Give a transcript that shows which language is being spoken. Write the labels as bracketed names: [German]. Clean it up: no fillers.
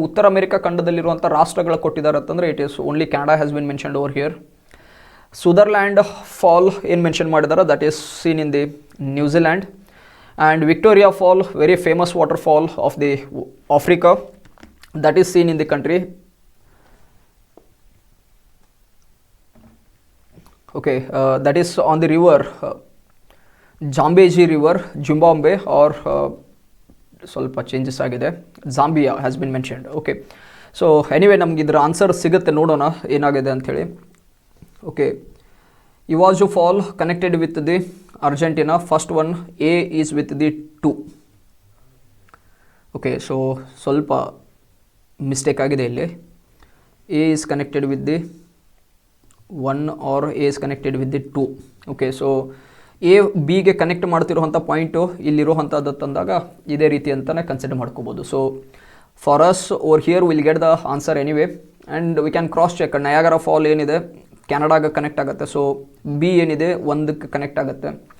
[Kannada] ಉತ್ತರ ಅಮೇರಿಕಾ ಖಂಡದಲ್ಲಿರುವಂಥ ರಾಷ್ಟ್ರಗಳು ಕೊಟ್ಟಿದ್ದಾರೆ ಅಂತಂದರೆ [English] It is only Canada has bin mentioned over here. Sutherland fall [Kannada] ಏನು ಮೆನ್ಷನ್ ಮಾಡಿದಾರೆ, [English] That is seen in the New Zealand. And Victoria fall, very famous water fall of the Africa, that is seen in the country. Okay, that is on the river Zambezi river, Zimbabwe, or [Kannada] ಸ್ವಲ್ಪ changes ಆಗಿದೆ, [English] Zambia has bin mentioned. [Kannada] Okay, so anyway ನಮ್ಗೆ ಇದರ answer ಸಿಗುತ್ತೆ, ನೋಡೋಣ ಏನಾಗಿದೆ ಅಂಥೇಳಿ. [English] Okay, Iguazu fall connected with the Argentina, first one A is with the 2. [Kannada] Okay, so ಸ್ವಲ್ಪ mistake ಆಗಿದೆ ಇಲ್ಲಿ. [English] A is connected with the 1 or A is connected with the 2. [Kannada] Okay, so A ಬಿಗೆ ಕನೆಕ್ಟ್ ಮಾಡ್ತಿರೋಂಥ ಪಾಯಿಂಟು ಇಲ್ಲಿರೋವಂಥದ್ದು ತಂದಾಗ ಇದೇ ರೀತಿ ಅಂತಲೇ consider ಮಾಡ್ಕೋಬೋದು. [English] So for us over here will get the answer anyway, and we can cross check. [Kannada] Niagara fall ಏನಿದೆ ಕೆನಡಾಗೆ connect ಆಗುತ್ತೆ, so B ಏನಿದೆ 1ಕ್ಕೆ ಕನೆಕ್ಟ್ ಆಗುತ್ತೆ.